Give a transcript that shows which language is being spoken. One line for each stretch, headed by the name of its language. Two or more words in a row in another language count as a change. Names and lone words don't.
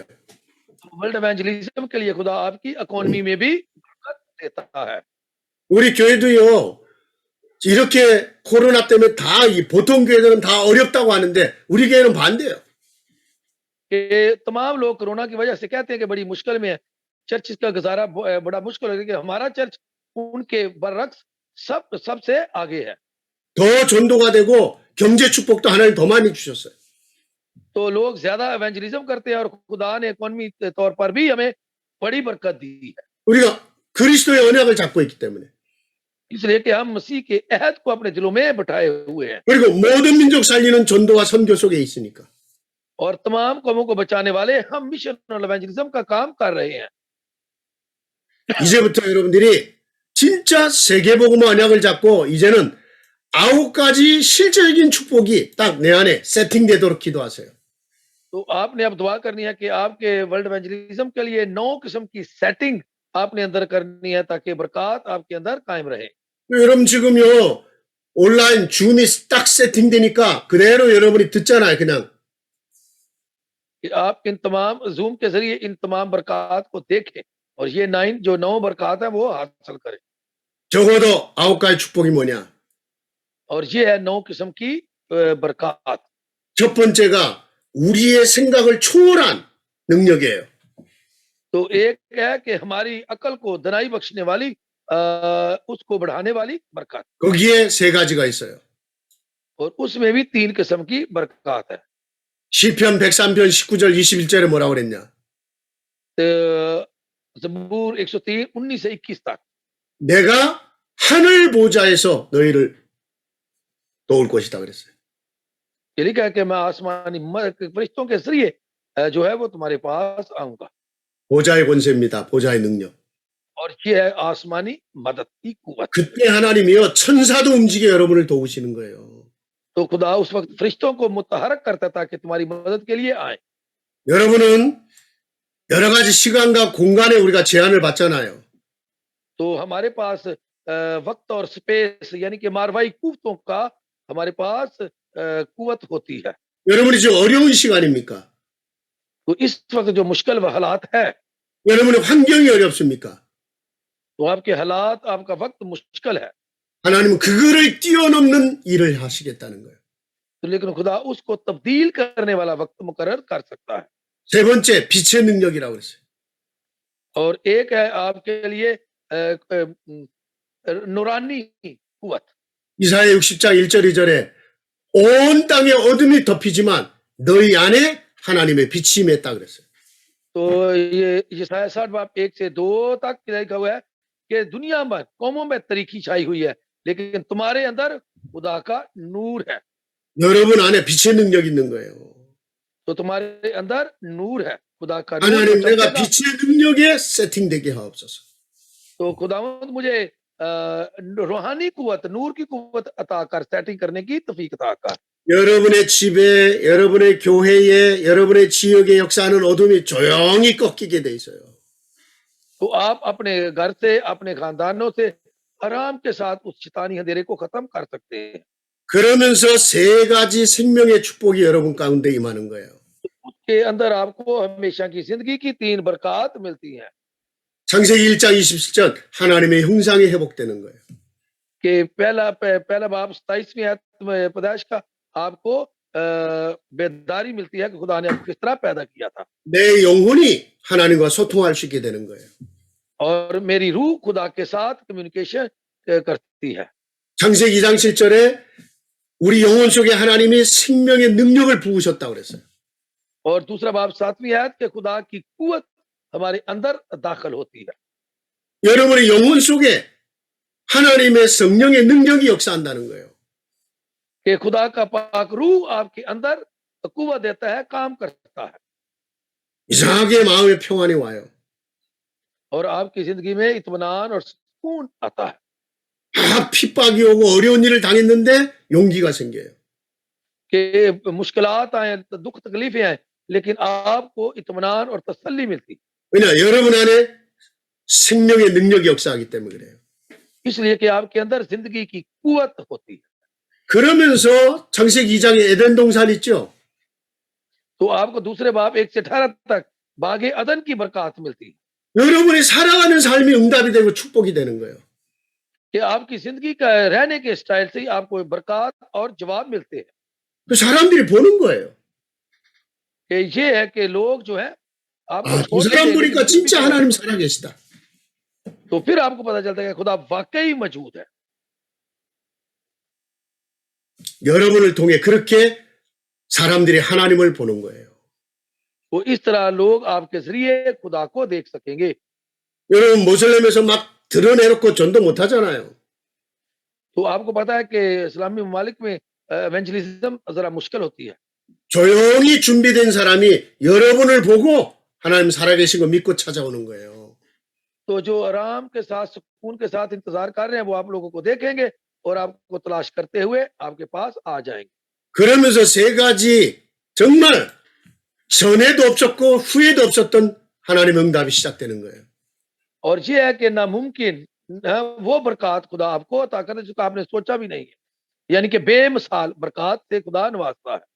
English: world evangelism
Urdu: کے لیے خدا آپ کی اکانومی میں بھی برکت دیتا ہے.
Korean: 우리 교회도요. 이렇게 코로나 때문에 다 이 보통 교회들은 다 어렵다고 하는데 우리 교회는 반대예요.
Urdu: کہ تمام لوگ کورونا کی وجہ سے کہتے ہیں کہ بڑی مشکل میں ہے، چرچ کا گزارا بڑا مشکل ہے، کہ ہمارا چرچ ان کے برعکس سب سے آگے ہے.
Korean: 더 전도가 되고 경제 축복도 하나님 더 많이 주셨어요.
Urdu: تو لوگ زیادہ ایونجلزم کرتے ہیں اور خدا نے اکانومی کے طور پر بھی ہمیں بڑی برکت دی ہے.
Korean: 우리가 그리스도의 언약을 잡고 있기 때문에.
Urdu: اس لیے کہ ہم مسیح کے عہد کو اپنے دلوں میں بٹھائے ہوئے ہیں
Korean: 그리고 모든 민족 살리는 전도와 선교 속에 있으니까.
Urdu: اور تمام قوموں کو بچانے والے ہم مشن اور ایونجلزم کا کام کر رہے ہیں.
Korean: 이제부터 여러분들이 진짜 세계복음 언약을 잡고 이제는 9가지 실제적인 축복이 딱 내 안에 세팅되도록 기도하세요.
Urdu: تو آپ نے اب دعا کرنی ہے کہ آپ کے
English: world evangelism
Urdu: کے لیے 9 قسم کی سیٹنگ آپ نے اندر کرنی ہے تاکہ برکت آپ کے اندر قائم رہے.
Korean: 여러분 지금요, 온라인 줌이 딱 세팅되니까 그대로 여러분이 듣잖아요, 그냥.
Urdu: کہ آپ ان تمام زوم کے ذریعے ان تمام برکات کو دیکھیں اور یہ 9 برکات ہے وہ حاصل کریں.
Korean: 적어도 9가지 축복이 뭐냐?
Urdu: اور یہ ہے 9 قسم کی برکات.
Korean: 첫 번째가 우리의 생각을 초월한 능력이에요.
Urdu: تو ایک ہے کہ ہماری عقل کو دانائی بخشنے والی اس کو بڑھانے والی برکات
Korean: 거기에 세 가지가 있어요.
Urdu: اور اس میں بھی 3 قسم کی برکات ہے.
Korean: 시편 103편 19절 21절에 뭐라고 그랬냐?
Urdu: زبور 103 19 سے 21 تک
Korean: 내가 하늘 보좌에서 너희를 도울 것이다 그랬어요.
Urdu: یہ لکھا ہے کہ میں آسمانی فرشتوں کے ذریعے جو ہے وہ تمہارے پاس آؤں گا
Korean: 보좌의 권세입니다. 보좌의 능력.
Urdu: اور یہ ہے آسمانی مدد کی قوت.
Korean: 그때 하나님이요 천사도 움직여 여러분을 도우시는 거예요.
Urdu: تو خدا اس وقت فرشتوں کو متحرک کرتا تھا کہ تمہاری مدد کے لیے آئے.
Korean: 여러분은 여러 가지 시간과 공간에 우리가 제한을 받잖아요.
Urdu: تو ہمارے پاس وقت اور اسپیس یعنی کہ ماروائی قوتوں کا ہمارے پاس قوت ہوتی ہے.
Korean: 여러분이 지금 어려운 시간입니까?
Urdu: تو اس وقت جو مشکل حالات ہے
Korean: 여러분의 환경이 어렵습니까?
Urdu: تو آپ کے حالات آپ کا وقت مشکل ہے
Korean: 하나님은 그거를 뛰어넘는 일을 하시겠다는 거예요.
Urdu: تو لیکن خدا اس کو تبدیل کرنے والا وقت مقرر کر سکتا ہے.
Korean: 세 번째 빛의 능력이라고 그랬어요.
Urdu: اور ایک ہے آپ کے لیے نورانی قوت.
Korean: 이사야 60장 1절 2절에 온 땅에 어둠이 덮이지만 너희 안에 하나님의 빛이 임했다 그랬어요.
Urdu: تو یہ یسعیاہ 60 باب 1 سے 2 تک لکھا ہوا ہے کہ دنیا میں قوموں میں تاریکی چھائی ہوئی ہے لیکن تمہارے اندر خدا کا نور ہے.
Korean: 여러분 안에 빛의 능력이 있는 거예요.
Urdu: تو تمہارے اندر نور ہے خدا کا نور
Korean: 하나님
Urdu: जो
Korean: 내가
Urdu: चमकेगा।
Korean: 빛의 능력에 세팅되게 하옵소서.
Urdu: تو خداوند مجھے روحانی قوت نور کی قوت عطا کر سیٹنگ کرنے کی توفیق عطا کر.
Korean: 여러분의 집에, 여러분의 교회에, 여러분의 지역에 역사하는 어둠이 조용히 꺾이게 돼 있어요.
Urdu: تو آپ اپنے گھر سے اپنے خاندانوں سے آرام کے ساتھ اس شیطانی اندھیرے کو ختم کر سکتے ہیں.
Korean: 그러면서 세 가지 생명의 축복이 여러분 가운데 임하는 거예요.
Urdu: اس کے اندر آپ کو ہمیشہ کی زندگی کی 3 برکت ملتی ہیں
Korean: 창세기 1장 27절 하나님의 형상이 회복되는 거예요.
Urdu: کہ پہلا باب 27ویں آیت میں پیدائش کا آپ کو بیداری ملتی ہے کہ خدا نے آپ کو کس طرح پیدا کیا تھا
Korean: 내 영혼이 하나님과 소통할 수 있게 되는 거예요.
Urdu: اور میری روح خدا کے ساتھ کمیونیکیشن کرتی ہے.
Korean: 창세기 2장 7절에 우리 영혼 속에 하나님이 생명의 능력을 부으셨다고 그랬어요.
Urdu: اور دوسرا باب 7ویں آیت کے خدا کی قوت ہمارے اندر داخل ہوتی ہے.
Korean: 여러분의 영혼 속에 하나님의 성령의 능력이 역사한다는 거예요.
Urdu: کہ خدا کا پاک روح آپ کے اندر قوت دیتا ہے کام کرتا ہے
Korean: 이상하게 마음의 평안이 와요.
Urdu: اور آپ کی زندگی میں اطمینان اور سکون آتا ہے.
Korean: 핍박이 오고 어려운 일을 당했는데 용기가 생겨요.
Urdu: کہ مشکلات آئے دکھ تکلیفیں آئے لیکن آپ کو اطمینان اور تسلی ملتی
Korean: 왜냐? 여러분 안에 생명의 능력이 역사하기 때문에 그래요.
Urdu: اس لیے کہ آپ کے اندر زندگی کی قوت ہوتی ہے.
Korean: 그러면서 창세기 2장에 에덴 동산 있죠?
Urdu: تو آپ کو دوسرے باب 1 سے 18 تک باغ عدن کی برکت ملتی ہے
Korean: 여러분이 살아가는 삶이 응답이 되고 축복이 되는 거예요.
Urdu: کہ آپ کی زندگی کا رہنے کے اسٹائل سے ہی آپ کو برکت اور جواب ملتے ہیں.
Korean: 그 सा람들이 보는 거예요.
Urdu: کہ یہ ہے کہ لوگ جو ہے آپ کو
Korean: 아, 그
Urdu: छोड़
Korean: 사람
Urdu: دیتے ہیں,
Korean: 보니까
Urdu: लेकिन
Korean: 진짜
Urdu: پھر بھی
Korean: 하나님 살아계시다.
Urdu: تو پھر آپ کو پتا چلتا ہے کہ خدا واقعی موجود ہے.
Korean: 여러분을 통해 그렇게 사람들이 하나님을 보는 거예요.
Urdu: تو اس طرح لوگ آپ کے ذریعے خدا کو دیکھ سکیں گے.
Korean: 여러분 모슬렘에서 막 드러내놓고 전도 못 하잖아요.
Urdu: تو آپ کو پتا ہے کہ اسلامی ممالک میں ایونجلزم ذرا مشکل ہوتی ہے.
Korean: 조용히 준비된 사람이 여러분을 보고 하나님 살아계신 거 믿고 찾아오는 거예요.
Urdu: تو جو آرام کے ساتھ سکون کے ساتھ انتظار کر رہے ہیں وہ آپ لوگوں کو دیکھیں گے اور آپ کو تلاش کرتے ہوئے آپ کے پاس آ جائیں گے.
Korean: 그러면서 세 가지 정말 전에도 없었고 후에도 없었던 하나님의 응답이 시작되는 거예요.
Urdu: اور یہ ہے کہ ناممکن وہ برکت خدا آپ کو عطا کرے جس کو آپ نے سوچا بھی نہیں ہے، یعنی کہ بےمثال برکت سے خدا نوازتا ہے.